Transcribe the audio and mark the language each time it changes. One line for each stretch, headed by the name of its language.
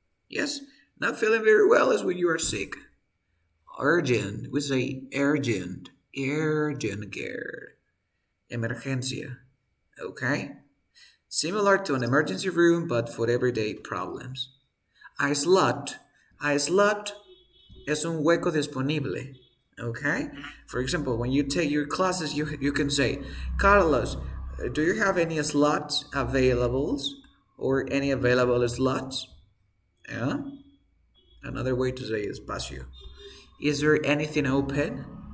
English: Yes, not feeling very well is when you are sick. Urgent, we say urgent care. Emergencia. Okay, Similar to an emergency room, but for everyday problems. A slot.
Spanish: A slot es un hueco disponible.
English: Okay? For example, when you take your classes, you can say, Carlos, do you have any slots available or any available slots? Yeah? Another way to say espacio. Is there anything open?